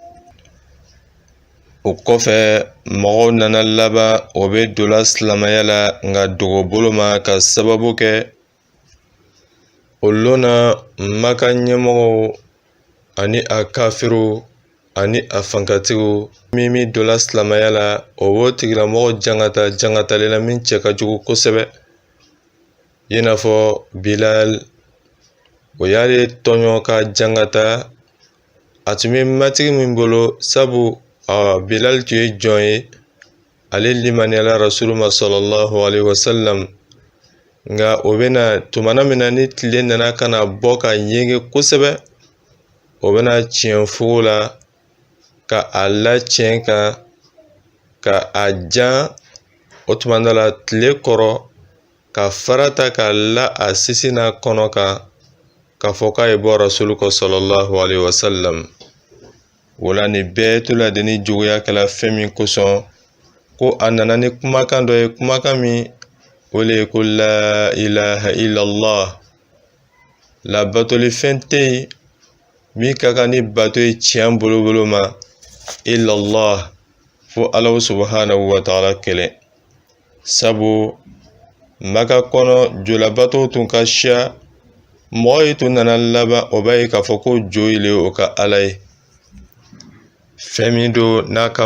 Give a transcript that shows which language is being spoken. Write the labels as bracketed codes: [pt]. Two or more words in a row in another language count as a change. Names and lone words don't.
[bm] O kɔfɛ mɔgɔw nana laban o bɛ dola silamɛya la nka dogo bolo ma ka sababu kɛ o lonna Maka ɲɛmɔgɔw ani a kafiru ani a fankatigiw min dola silamɛya la, o b'o tigilamɔgɔ jangatalela min cɛ ka jugu kosɛbɛ. I n'a fɔ Bilal, o y'ale tɔɲɔ ka jangata, a tun bɛ matigi min bolo, sabu Bilal tun ye jɔn ye, ale limaniyala Rasulu ma [ar] صلى الله عليه وسلم, [bm] nga o bena tumana mina ni tile nana kana bɔ ka ɲɛge kosɛbɛ o bena tiɲɛ fugu la ka a latiɲɛ ka a jan o tumana la tile kɔrɔ ka farata ka la a sisi n'a kɔnɔ kan ka fɔ k'a ye bɔ rasulu kɔ [ar] صلى الله عليه وسلم [bm] wala ni bɛɛ to la deni juguya kɛla fɛn min kosɔn ko a nana ni kumakan dɔ ye kumakan min o le ye ko [ar] لا إله إلا الله [bm] la batoli fɛn tɛ yen min ka kan ni bato ye tiɲɛ bolobolo ma illallah fo [ar] الله سبحانه وتعالى [bm] kɛlɛ sabu Maka kɔnɔ jolabato tun ka siya mɔgɔ yi tun nana laban o b'a ye k'a fɔ ko jo ile o ka Ala ye fɛn min do n'a ka